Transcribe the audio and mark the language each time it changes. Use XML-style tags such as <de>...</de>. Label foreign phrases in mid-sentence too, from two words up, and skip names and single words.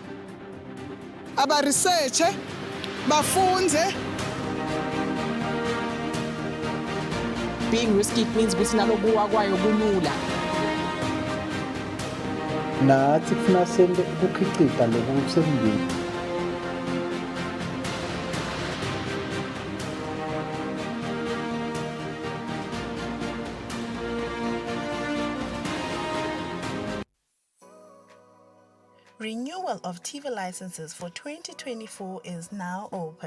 <ss>aba-researche bafunze.</ss> <en>Being risky means</en> <ss>ukuthi nalokuwa kwayo kulula. Nathi kufuna sente ukukhicita lokusemndeni.</ss> <en>Renewal of TV licenses for 2024 is now open.</en>